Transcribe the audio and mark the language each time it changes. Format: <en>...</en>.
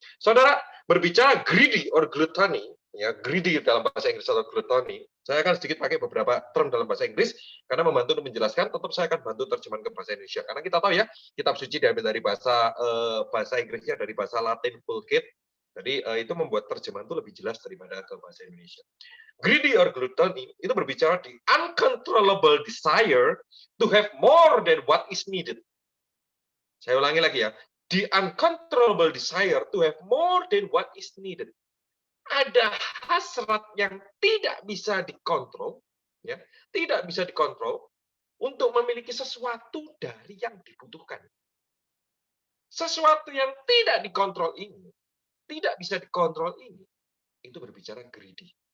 <id>Saudara, berbicara greedy or gluttony, ya greedy dalam bahasa Inggris atau gluttony, saya akan sedikit pakai beberapa term dalam bahasa Inggris, karena membantu untuk menjelaskan, tetap saya akan bantu terjemahan ke bahasa Indonesia. Karena kita tahu ya, kitab suci diambil dari bahasa Inggrisnya, dari bahasa Latin Vulgate, jadi itu membuat terjemahan itu lebih jelas daripada ke bahasa Indonesia.</id> <en>Greedy or gluttony itu berbicara di uncontrollable desire to have more than what is needed.</en> <id>Saya ulangi lagi ya.</id> <en>The uncontrollable desire to have more than what is needed.</en> <id>Ada hasrat yang tidak bisa dikontrol, ya, tidak bisa dikontrol untuk memiliki sesuatu dari yang dibutuhkan. Sesuatu yang tidak dikontrol ini, tidak bisa dikontrol ini, itu berbicara greedy.</id>